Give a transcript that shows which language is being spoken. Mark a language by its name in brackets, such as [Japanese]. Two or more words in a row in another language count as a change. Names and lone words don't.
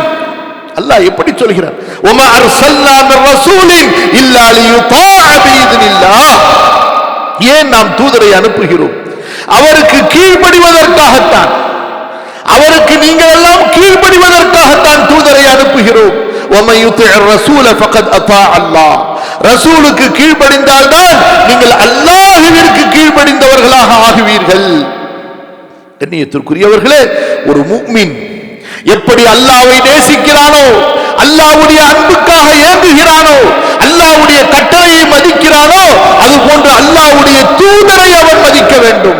[Tamil] அல்லாஹ் எப்படி சொல்கிறார்? [Arabic] وما أرسلنا من رسول إلا ليطاع بإذن الله. [Tamil] ஏன் நாம் தூதரை அனுப்புகிறோம்? அவருக்கு கீழ்ப்படிவதற்காகத்தான். அவருக்கு நீங்கள் எல்லாம் கீழ்ப்படிவதற்காகத்தான் தூதரை அனுப்புகிறோம். [Arabic] وَمَن يُطِعِ الرَّسُولَ فَقَدْ أَطَاعَ اللَّهَ. [Tamil] ரசூலுக்கு கீழ்ப்படிந்தால் தான் நீங்கள் அல்லாஹ்விற்கு கீழ்ப்படிந்தவர்களாக ஆகுவீர்கள். கண்ணியத்திற்குரியவர்களே, ஒரு முஃமின் எப்படி அல்லாஹ்வை நேசிக்கிறானோ, அல்லாஹ்வுடைய அன்புக்காக ஏங்குகிறானோ, அல்லாஹ்வுடைய கட்டளையை மதிக்கிறானோ, அதுபோன்று அல்லாஹ்வுடைய தூதரை அவன் மதிக்க வேண்டும்.